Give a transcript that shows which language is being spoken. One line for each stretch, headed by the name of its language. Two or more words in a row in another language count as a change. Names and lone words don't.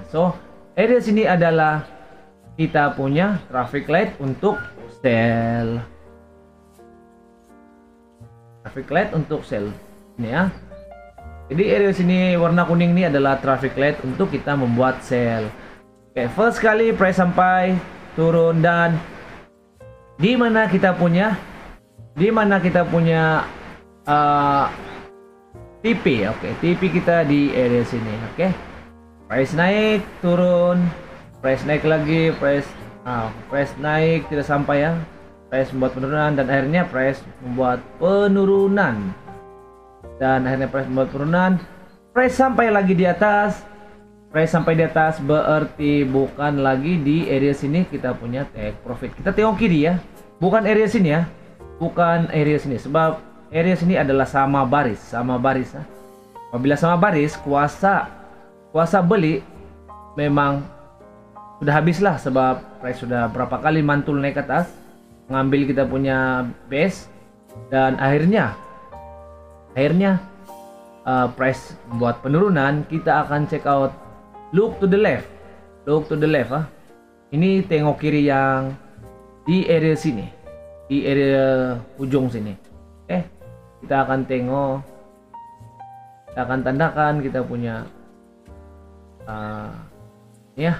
Malay: So area sini adalah kita punya
English: traffic light
Malay: untuk sell.
English: Traffic light
Malay: untuk sell ini ya. Jadi area sini warna kuning ini adalah
English: traffic light
Malay: untuk kita membuat sell. Oke, first kali price sampai turun dan di mana kita punya TP. Oke, TP kita di area sini. Oke. Price naik, turun, price naik lagi, price naik tidak sampai ya, price membuat penurunan dan akhirnya price membuat penurunan price sampai lagi di atas. Price sampai di atas berarti bukan lagi di area sini kita punya
English: take profit.
Malay: Kita tengok kiri ya, bukan area sini ya, bukan area sini, sebab area sini adalah sama baris ya. Apabila sama baris, kuasa beli memang sudah habislah, sebab price sudah berapa kali mantul naik ke atas, mengambil kita punya base dan akhirnya price membuat penurunan. Kita akan
English: check out look to the left.
Malay: Ini tengok kiri yang di area sini, di area ujung sini. Kita akan tengok, kita akan tandakan kita punya ya.